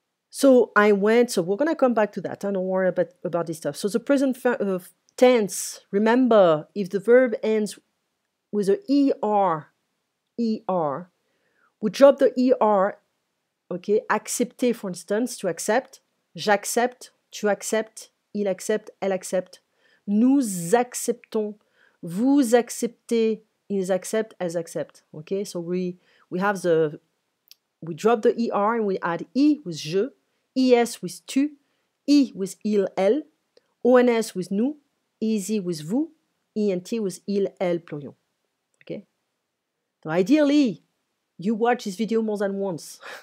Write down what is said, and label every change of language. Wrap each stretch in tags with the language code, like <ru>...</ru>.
<en>So we're going to come back to that. Don't worry about this stuff. So the present tense, remember, if the verb ends with a ER, we drop the ER, okay? Accepter, for instance, to accept.</en> <fr>J'accepte, tu acceptes, il accepte, elle accepte. Nous acceptons, vous acceptez, ils acceptent, elles acceptent.</fr> <en>Okay, so we have the we drop the ER and we add E with je, ES with tu, I with il, elle, ONS with nous, EZ with vous, ENT with il, elle, plurion. Okay? So ideally, you watch this video more than once.</en>